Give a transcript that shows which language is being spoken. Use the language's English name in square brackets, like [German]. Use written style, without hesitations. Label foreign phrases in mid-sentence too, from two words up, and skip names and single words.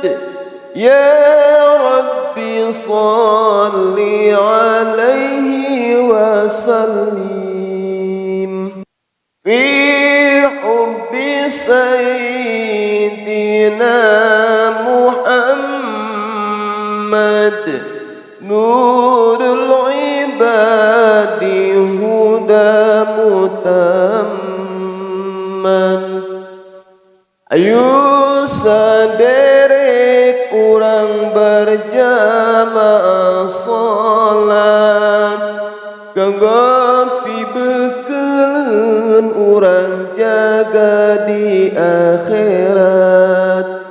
[Arabic] يا رب صل عليه وسلم. في حب سيدنا محمد نور العباد هدى متمما. [Sundanese] Ayo sadere kurang berjamaah salat kanggo pibekeleun urang jaga di akhirat.